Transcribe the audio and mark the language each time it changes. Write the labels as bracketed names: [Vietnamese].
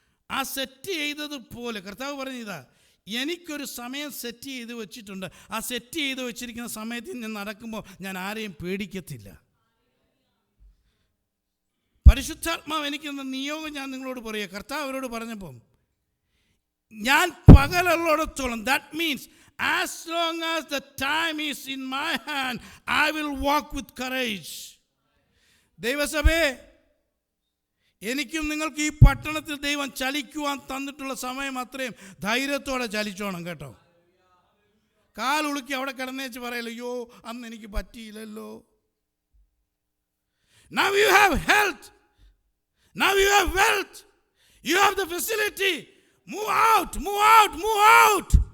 [Malayalam] ആ സെറ്റ് ചെയ്തതുപോലെ കർത്താവ് പറഞ്ഞതാ, എനിക്കൊരു സമയം സെറ്റ് ചെയ്ത് വെച്ചിട്ടുണ്ട്. ആ സെറ്റ് ചെയ്ത് വെച്ചിരിക്കുന്ന സമയത്ത് ഞാൻ നടക്കുമ്പോൾ ഞാൻ ആരെയും പേടിക്കത്തില്ല. പരിശുദ്ധാത്മാവ് എനിക്കെന്ന നിയോഗം ഞാൻ നിങ്ങളോട് പറയുക. കർത്താവ് അവരോട് പറഞ്ഞപ്പം, ഞാൻ പകലുള്ളിടത്തോളം, [English] That means as long as the time is in my hand, I will walk with courage. [Malayalam] ദൈവസഭേ, എനിക്കും നിങ്ങൾക്ക് ഈ പട്ടണത്തിൽ ദൈവം ചലിക്കുവാൻ തന്നിട്ടുള്ള സമയം അത്രയും ധൈര്യത്തോടെ ചലിച്ചോണം കേട്ടോ. കാലുളുക്കി അവിടെ കിടന്നേച്ച് പറയല്ലോ, അയ്യോ അന്ന് എനിക്ക് പറ്റിയില്ലല്ലോ. [English] Now you have health, now you have wealth, you have the facility. Move out, move out, move out.